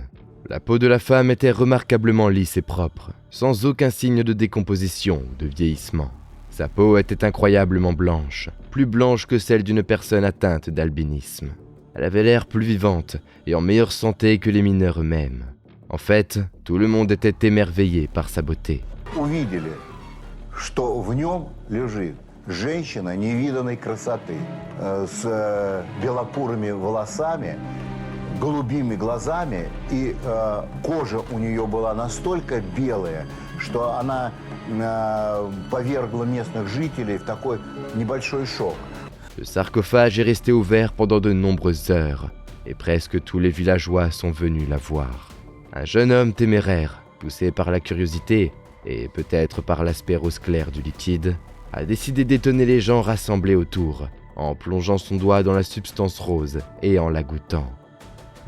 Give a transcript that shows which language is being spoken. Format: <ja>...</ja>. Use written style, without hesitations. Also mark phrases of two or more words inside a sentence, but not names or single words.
<fr>La peau de la femme était remarquablement lisse et propre, sans aucun signe de décomposition ou de vieillissement. Sa peau était incroyablement blanche, plus blanche que celle d'une personne atteinte d'albinisme. Elle avait l'air plus vivante et en meilleure santé que les mineurs eux-mêmes. En fait, tout le monde était émerveillé par sa beauté.</fr> <ru>Увидели, что в нем лежит женщина невиданной красоты, с белокурыми волосами, голубыми глазами, и кожа у нее была настолько белая, что она повергла местных жителей в такой небольшой шок.</ru> <fr>Le sarcophage est resté ouvert pendant de nombreuses heures, et presque tous les villageois sont venus la voir. Un jeune homme téméraire, poussé par la curiosité, et peut-être par l'aspect rose clair du liquide, a décidé d'étonner les gens rassemblés autour, en plongeant son doigt dans la substance rose et en la goûtant.</fr>